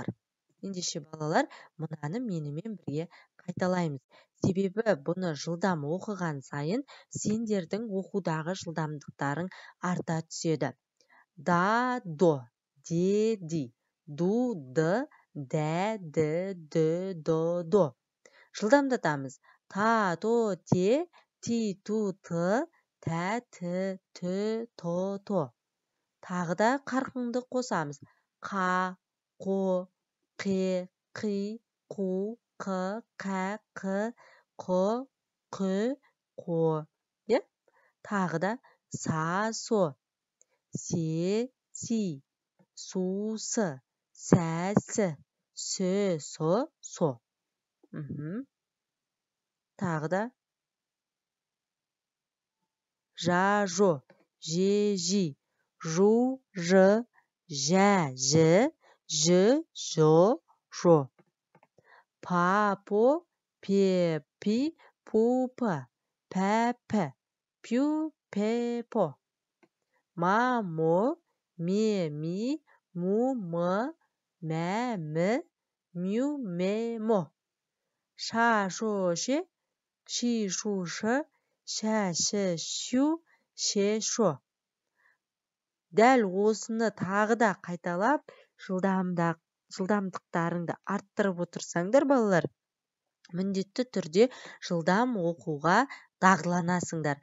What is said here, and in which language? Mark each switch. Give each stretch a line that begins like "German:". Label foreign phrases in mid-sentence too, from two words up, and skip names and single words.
Kazakh: Ендеше, балалар, мұнаны менімен бірге қайталаймыз. Себебі бұны жылдам оқыған сайын сендердің оқудағы жылдамдықтарың арта түседі. Да, до, де, ди, ду, ды, дә, ді, до. Жылдамдатамыз. Та, то, те, ти, ту, ты, тә, ті, тү, то. Тағы да қарқынды қосамыз. Қа, қо, қе, қи, қу, қы, қа, қы, қы, қы, қо. Тағы да са, со, се, си, су, сы, сәсі, сө, со. Тағы да жа, жо, же, жи, жу, жы, жә, жі, жі, жо, жо. Па, по, пе, пи, пу, пы, пә, пі, пю, пе, по. Ма, мо, ме, ми, му, мы, мә, мі, мю, ме, мо. Ша, шо, ше, ши, шу, шы, шә, ші, шу, ше, шо. Дәл осыны тағы да қайталап, жылдамдықтарыңды арттырып отырсаңдар, балалар, міндетті түрде жылдам оқуға дағдыланасыңдар.